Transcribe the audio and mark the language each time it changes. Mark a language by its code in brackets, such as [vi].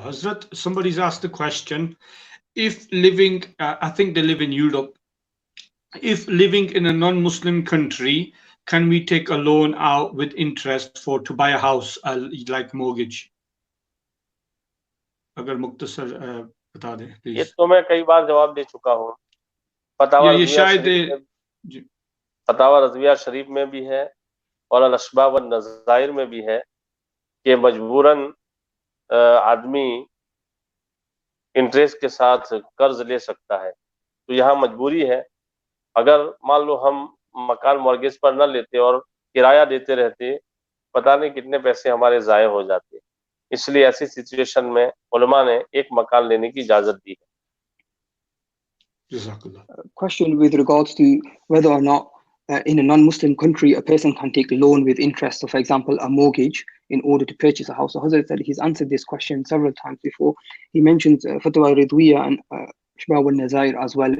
[en] Hazrat, somebody's asked the question, if living, I think they live in Europe, if living in a non-Muslim country, can we take a loan out with interest to buy a house, like mortgage? [hi] अगर मुख्तसर बता दें ये please. तो मैं कई बार जवाब दे चुका हूँ। ये शायद फतावा रज़विया शरीफ में भी है और अल-अशबा व नज़ाइर में भी है कि मजबूरन आदमी इंटरेस्ट के साथ कर्ज ले सकता है। तो यहाँ मजबूरी है, अगर मान लो हम मकान मॉर्गेज पर न लेते और किराया देते रहते, पता नहीं कितने पैसे हमारे ज़ाये हो जाते। इसलिए ऐसी सिचुएशन में उलमा ने एक मकान लेने की इजाजत दी है। [en] Question with regards to whether or not in a non-Muslim country a person can take loan with interest, so for example a mortgage, in order to purchase a house. So Hazrat said he's answered this question several times before. He mentions Fatwa Ridwiya and Shbab al-Nazair as well.